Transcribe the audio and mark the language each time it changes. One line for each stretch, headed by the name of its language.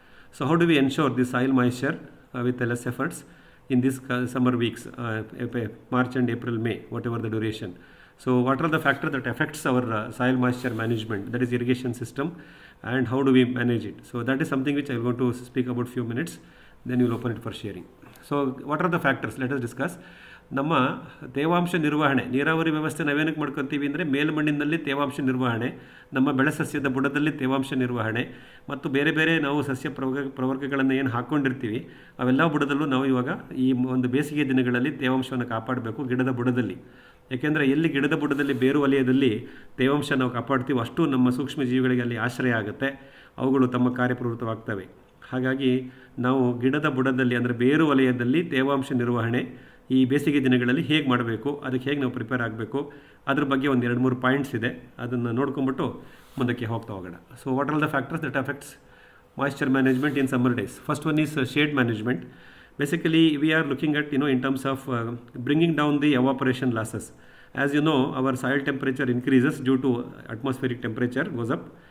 English: So how do we ensure the soil moisture with less efforts in these summer weeks, March and April, May, whatever the duration? So what are the factors that affects our soil moisture management, that is irrigation system, and how do we manage it? So that is something which I am going to speak about few minutes, then we will open it for sharing. So what are the factors? Let us discuss.
Kannada: ನಮ್ಮ ತೇವಾಂಶ ನಿರ್ವಹಣೆ, ನೀರಾವರಿ ವ್ಯವಸ್ಥೆ ನಾವೇನಕ್ಕೆ ಮಾಡ್ಕೊತೀವಿ ಅಂದರೆ ಮೇಲ್ಮಣ್ಣಿನಲ್ಲಿ ತೇವಾಂಶ ನಿರ್ವಹಣೆ, ನಮ್ಮ ಬೆಳೆ ಸಸ್ಯದ ಬುಡದಲ್ಲಿ ತೇವಾಂಶ ನಿರ್ವಹಣೆ ಮತ್ತು ಬೇರೆ ಬೇರೆ ನಾವು ಸಸ್ಯ ಪ್ರವರ್ಗಗಳನ್ನು ಏನು ಹಾಕ್ಕೊಂಡಿರ್ತೀವಿ ಅವೆಲ್ಲ ಬುಡದಲ್ಲೂ ನಾವು ಇವಾಗ ಈ ಒಂದು ಬೇಸಿಗೆ ದಿನಗಳಲ್ಲಿ ತೇವಾಂಶವನ್ನು ಕಾಪಾಡಬೇಕು ಗಿಡದ ಬುಡದಲ್ಲಿ. ಯಾಕೆಂದರೆ ಎಲ್ಲಿ ಗಿಡದ ಬುಡದಲ್ಲಿ ಬೇರು ವಲಯದಲ್ಲಿ ತೇವಾಂಶ ನಾವು ಕಾಪಾಡ್ತೀವಿ ಅಷ್ಟು ನಮ್ಮ ಸೂಕ್ಷ್ಮ ಜೀವಿಗಳಿಗೆ ಅಲ್ಲಿ ಆಶ್ರಯ ಆಗುತ್ತೆ, ಅವುಗಳು ತಮ್ಮ ಕಾರ್ಯಪ್ರವೃತ್ತವಾಗ್ತವೆ. ಹಾಗಾಗಿ ನಾವು ಗಿಡದ ಬುಡದಲ್ಲಿ ಅಂದರೆ ಬೇರು ವಲಯದಲ್ಲಿ ತೇವಾಂಶ ನಿರ್ವಹಣೆ ಈ ಬೇಸಿಗೆ ದಿನಗಳಲ್ಲಿ ಹೇಗೆ ಮಾಡಬೇಕು, ಅದಕ್ಕೆ ಹೇಗೆ ನಾವು ಪ್ರಿಪೇರ್ ಆಗಬೇಕು, ಅದ್ರ ಬಗ್ಗೆ ಒಂದು 2-3 ಪಾಯಿಂಟ್ಸ್ ಇದೆ, ಅದನ್ನು ನೋಡ್ಕೊಂಬಿಟ್ಟು ಮುಂದಕ್ಕೆ ಹೋಗ್ತಾ ಹೋಗೋಣ.
English: So what are the factors that affects moisture management in summer days? First one is shade management. Basically we are looking at in terms of bringing down the evaporation losses. As you know, our soil temperature increases due to atmospheric temperature goes up.